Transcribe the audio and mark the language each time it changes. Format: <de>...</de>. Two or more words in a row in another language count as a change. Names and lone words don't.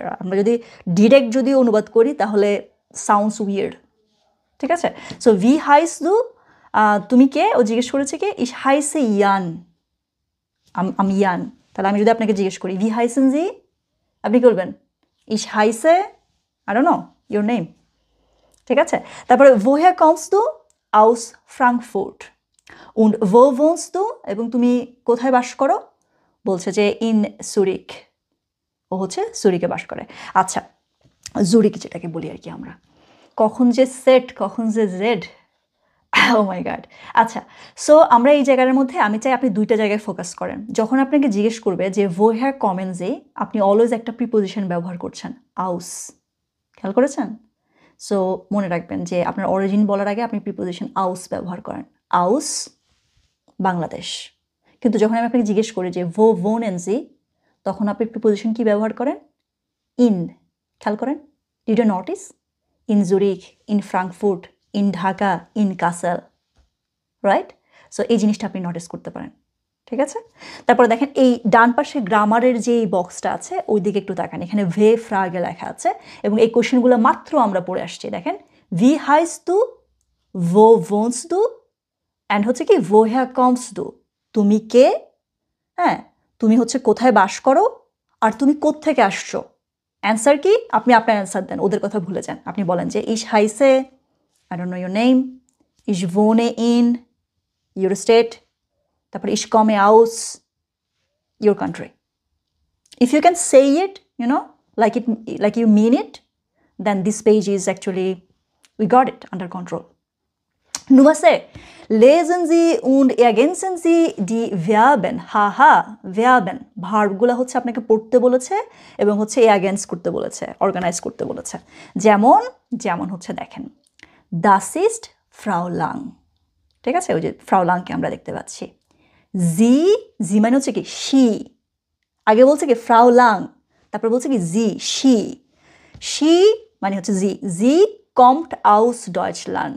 <bn>আমরা যদি ডিরেক্ট যদি অনুবাদ করি তাহলে</bn> <en>sounds weird.</en> <bn>ঠিক আছে, সো</bn> <de>wie heißt du,</de> <bn>তুমি কে? ও জিজ্ঞেস করেছে কি?</bn> <de>ich heiße Jan,</de> <bn>আমি ইয়ান। তাহলে আমি যদি আপনাকে জিজ্ঞেস করি</bn> <de>wie heißen Sie,</de> <bn>আপনি কি বলবেন?</bn> <de>ich heiße</de> <en>I don't know your name.</en> <bn>ঠিক আছে, তারপরে</bn> <de>woher kommst du? aus Frankfurt. und wo wohnst du?</de> <bn>এবং তুমি কোথায় বাস করো? বলছে যে ইন জুরিক, ও হচ্ছে জুরিকে বাস করে। আচ্ছা, জুরিক যেটাকে বলি আর কি আমরা, কখন যে সেট কখন যে জেড,</bn> <en>oh my god.</en> <bn>আচ্ছা, সো আমরা এই জায়গার মধ্যে আমি চাই আপনি দুইটা জায়গায় ফোকাস করেন। যখন আপনাকে জিজ্ঞেস করবে যে</bn> <de>woher kommen Sie,</de> <bn>আপনি অলওয়েজ একটা প্রিপোজিশন ব্যবহার করছেন, aus। খেয়াল করেছেন? সো মনে রাখবেন যে আপনার অরিজিন বলার আগে আপনি প্রিপোজিশন আউস ব্যবহার করেন, আউস বাংলাদেশ। কিন্তু যখন আমি আপনাকে জিজ্ঞেস করি যে</bn> <de>wo wohnen Sie,</de> <bn>তখন আপনি প্রিপোজিশন কি ব্যবহার করেন? ইন। খেয়াল করেন,</bn> <en>did you notice?</en> <de>ইন জুরিক, ইন ফ্রাঙ্কফুর্ট, ইন ঢাকা, ইন কাসেল, রাইট?</de> <bn>সো এই জিনিসটা আপনি নোটিস করতে পারেন। ঠিক আছে, তারপরে দেখেন এই ডান পাশে গ্রামারের যে বক্সটা আছে ওই দিকে একটু তাকান। এখানে</bn> <de>W-Fragen</de> <bn>লেখা আছে এবং এই কোশ্চেনগুলো মাত্র আমরা পড়ে আসছি।</bn> <de>দেখেন, wie heißt du, wo wohnst du, অ্যান্ড</de> <bn>হচ্ছে কি</bn> <de>woher kommst du,</de> <bn>তুমি কে? হ্যাঁ, তুমি হচ্ছে কোথায় বাস করো, আর তুমি কোত্থেকে আসছো। অ্যান্সার কি? আপনি আপনার অ্যান্সার দেন, ওদের কথা ভুলে যান। আপনি বলেন যে</bn> <de>ich heiße,</de> <en>I don't know your name,</en> <de>ich wohne in</de> <en>your state,</en> <de>তারপরে ich komme aus</de> <en>your country. If you can say it, you know, like you mean it, then this page is actually, we got it under control.</en> <de>Nummer 6. Lesen Sie und ergänzen Sie die Verben. Haha, Verben.</de> <bn>ভার্বগুলো হচ্ছে আপনাকে পড়তে বলেছে এবং হচ্ছে ergänz করতে বলেছে, অর্গানাইজ করতে বলেছে। যেমন হচ্ছে দেখেন,</bn> <de>Das ist Frau Lang.</de> <bn>ঠিক আছে, ওই যে ফ্রাউ লাংকে আমরা দেখতে পাচ্ছি। জি মানে হচ্ছে কি শি, আগে বলছে কি ফ্রাউ লাং, তারপর বলছে কি শি মানে হচ্ছে</bn> <de>sie kommt aus Deutschland.</de>